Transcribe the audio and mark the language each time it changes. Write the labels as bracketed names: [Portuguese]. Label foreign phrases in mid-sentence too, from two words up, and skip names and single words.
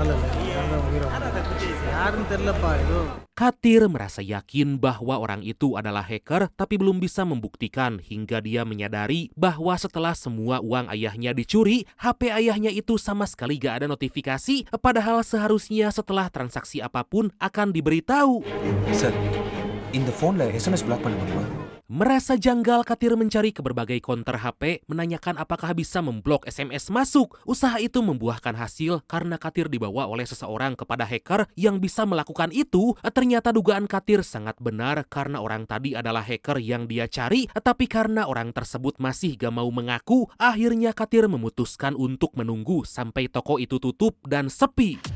[Indonesian] Katir merasa yakin bahwa orang itu adalah hacker, tapi belum bisa membuktikan hingga dia menyadari bahwa setelah semua uang ayahnya dicuri, HP ayahnya itu sama sekali gak ada notifikasi, padahal seharusnya setelah transaksi apapun akan diberitahu. [Tamil] சார், இந்த ஃபோன்ல [English] SMS block [Tamil] பண்ண முடியுமா? [Indonesian] Merasa janggal, Katir mencari ke berbagai konter HP, menanyakan apakah bisa memblok SMS masuk. Usaha itu membuahkan hasil karena Katir dibawa oleh seseorang kepada hacker yang bisa melakukan itu. Ternyata dugaan Katir sangat benar karena orang tadi adalah hacker yang dia cari, tapi karena orang tersebut masih gak mau mengaku, akhirnya Katir memutuskan untuk menunggu sampai toko itu tutup dan sepi.